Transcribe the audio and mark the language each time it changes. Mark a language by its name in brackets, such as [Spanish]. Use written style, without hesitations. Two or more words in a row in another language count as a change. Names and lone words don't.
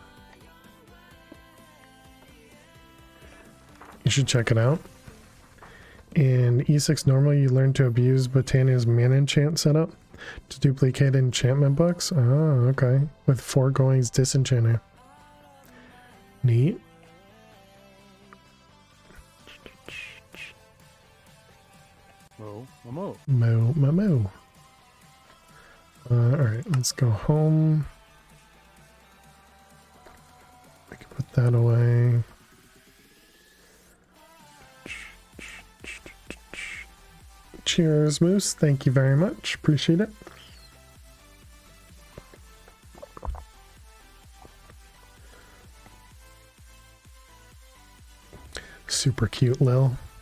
[English] You should check it out. In E6 normal, you learn to abuse Botania's mana enchant setup to duplicate enchantment books. Oh, okay. With foregoing's disenchanter. Neat. Moo. Alright, let's go home. I can put that away. Cheers, Moose. Thank you very much. Appreciate it. Super cute, Lil.